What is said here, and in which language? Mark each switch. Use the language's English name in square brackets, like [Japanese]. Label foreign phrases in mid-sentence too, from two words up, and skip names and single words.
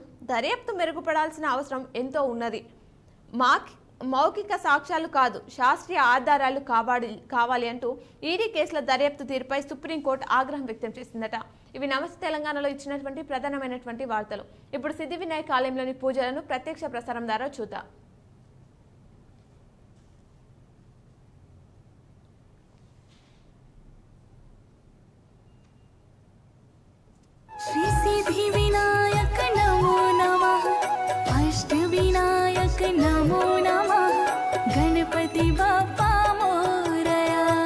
[Telugu] దర్యాప్తు మెరుగుపడాల్సిన అవసరం ఎంతో ఉన్నది. మౌఖిక సాక్ష్యాలు కాదు, శాస్త్రీయ ఆధారాలు కావాలి అంటూ ఈడీ కేసుల దర్యాప్తు తీరుపై సుప్రీంకోర్టు ఆగ్రహం వ్యక్తం చేసిందట. ఇవి నమస్తే తెలంగాణలో ఇచ్చినటువంటి ప్రధానమైనటువంటి వార్తలు. ఇప్పుడు సిద్ధి వినాయక ఆలయంలోని పూజలను ప్రత్యక్ష ప్రసారం ద్వారా చూద్దాం. [Sanskrit] श्री सिद्धि विनायक नमो नमः, अष्ट विनायक नमो नमः, [Marathi] गणपति बाप्पा मोरया।